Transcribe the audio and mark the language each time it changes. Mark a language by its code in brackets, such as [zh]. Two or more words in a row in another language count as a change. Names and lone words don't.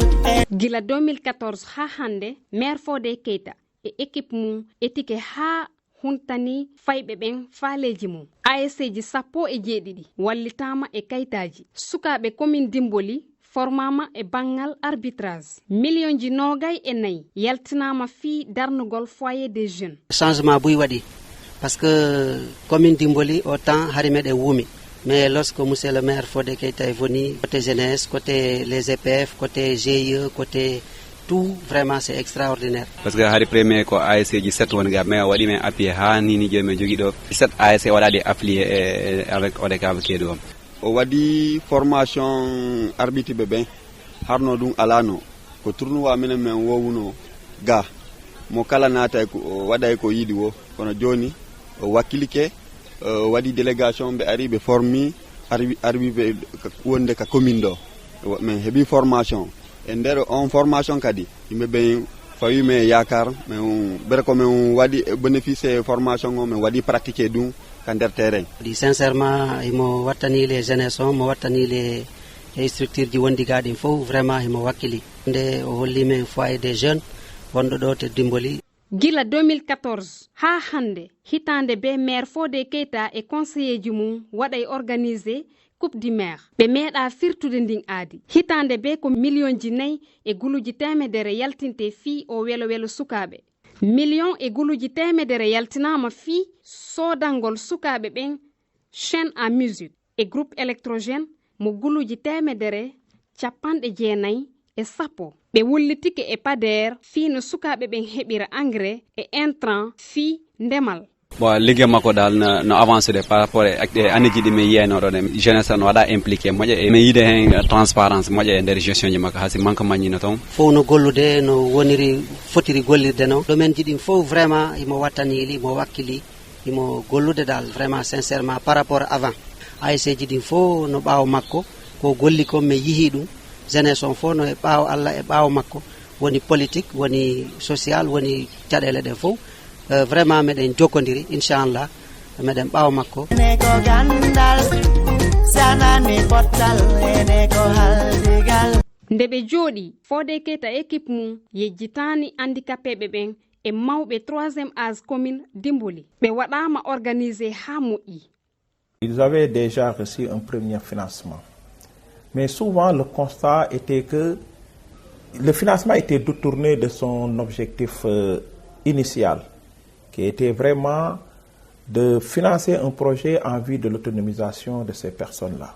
[ff] gila 2014 ha hande maire Fodé Keita e équipe mum etike ha huntani fayɓe ɓen faaleji mum ASC ji 17 wallitama e kayitaji sukaɓe commune Dimboli formama e bangal arbitrage million ji 24 yaltinama fi darnugol [fr] foyer des jeunes changement [ff] buy waɗi [fr] parce que commune Dimboli au temps [ff] hari meɗen wuumi [fr] mais lorsque monsieur le maire Fodé Keita est venu côté jeunesse côté les EPF côté GIE côté tout vraiment c'est extraordinaire parce que [ff] hari premier ko ASC ji 7 won ga mais waɗi men appuyé ha nini jomi jogi ɗo 7 ASC waɗaɗi [fr] affilié avec [ff] ODCAV Kédougou o waɗi [fr] formation arbitre [ff] ɓe ɓen harno ɗum alano ko tournoi minen men wowuno ga mo kala naata o waɗay ko yiɗi wo kono joni o wakkilike o waɗi délégation ɓe ari ɓe formi arbiɓe wonde ka commune ɗo min heeɓi formation e nder on formation kadi yimɓe ɓen fawi men yakar min ɓere ko min waɗi bénéficie formation o min waɗi pratiqué ɗum ka nder terrain sincèrement imo wattani [fr] les jeunesse [ff] on mo wattani [fr] les structure [ff] ji wondi gaɗin fof vraiment imo wakkili nde o holli men foyer des jeunes wonɗo ɗo to Dimboli gila 2014 ha hande hitande be maire Fodé Keita e conseiller ji mum waɗay [fr] organisé coupe du maire [ff] ɓe meeɗa firtude ndin aadi hitande be ko million ji 4 e guluji temedere yaltinte fi o welo sukaɓe million e guluji temedere yaltinama fi sodangol sukaɓe ɓen [fr] chaîne à musique [ff] e [fr] groupe électrogène [ff] mo guluji temedere 90 e sappo ɓe wullitike e pader fi no sukaɓe ɓen heɓira engrais e intrant fi ndemal bon liggey makko dal no avancé [fr] de par rapport [ff] e anneji ɗi min yiyayno ɗon e jeunesse no waɗa impliqué moƴƴa e min yiide hen transparence moƴƴa e nder gestion ji makko hasi manque mañino toon fof no gollude no woniri fotiri gollirde no domaine ji ɗin fof vraiment imo wattanili imo wakkili imo gollude dal [fr] vraiment sincèrement par rapport avant [ff] ASC ji ɗin fof no ɓaawo makko ko golli ko mi yihi ɗum jeunesse on fof no e ɓaawo Allah e ɓaawo makko woni politique woni social woni caɗele ɗen fof vraiment meɗen jokkodiri inchallah meɗen ɓaawa makko ene ko gandal sanani pottal ene ko haldigal nde ɓe jooɗi Fodé Keita équipe mum yejjitani handicapéɓe ɓen e mawɓe 3e âge commune Dimboli ɓe waɗama organisé ha moƴƴi. [fr] Ils avaient déjà reçu un premier financement. Mais souvent, le constat était que le financement était détourné de son objectif initial, qui était vraiment de financer un projet en vue de l'autonomisation de ces personnes-là.